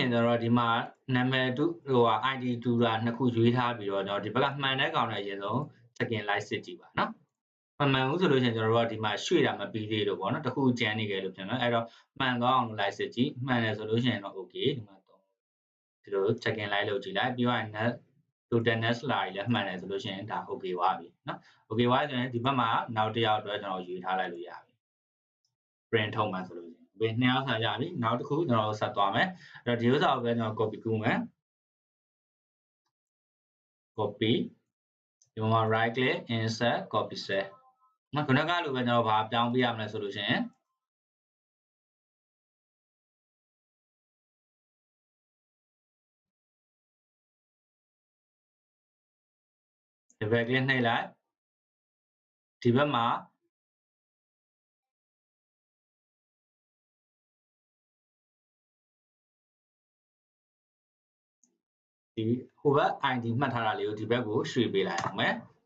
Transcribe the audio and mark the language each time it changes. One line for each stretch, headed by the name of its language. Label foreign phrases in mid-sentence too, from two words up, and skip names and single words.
Burmese: ရင်တော့ဒီမှာနာမည်ဟိုဟာ ID တူတာနှစ်ခုရွေးထားပြီးတော့ကျွန်တော်ဒီဘက်ကမှန်တဲ့ကောင်နဲ့အရင်ဆုံး second light စစ်ကြည့်ပါနော်မမှန်ဘူးဆိုလို့ရှိရင်ကျွန်တော်တို့ကဒီမှာရွှေ့တာမပြီးသေးလို့ပေါ့နော်တခုကျန်နေကြလို့ပြန်နော်အဲ့တော့မှန်သွားအောင်လိုက်စစ်ကြည့်မှန်တယ်ဆိုလို့ရှိရင်တော့ okay ဒီမှာတော့ဒီလို
English: second light
Burmese: လုပ်ကြည့်လိုက်ပြီးတော့
English: net total net slide
Burmese: လည်းမှန်တယ်ဆိုလို့ရှိရင်ဒါ okay သွားပြီနော် okay သွားဆိုရင်ဒီဘက်မှာနောက်တစ်ယောက်အတွက်ကျွန်တော်ရွေးထားလိုက်လို့ရပြီ print ထုတ်မှဆိုလို့ရှိရင်ဘယ်နှစ်ယောက်ဆာရပြီနောက်တစ်ခုကျွန်တော်ဆက်သွားမယ်အဲ့တော့ဒီဥစ္စာကိုပဲကျွန်တော် copy ကူးမယ် copy ဒီမှာ
English: right click insert copy cell
Burmese: နော်ခုနကလိုပဲကျွန်တော်ဘာပြောင်းပေးရမလဲဆိုလို့ရှိရင် ဒီဘက် click နှိပ်လိုက်ဒီဘက်မှာဒီဟိုဘက် ID မှတ်ထားတာလေးကိုဒီဘက်ကိုရွှေ့ပေးလိုက်အောင်မယ်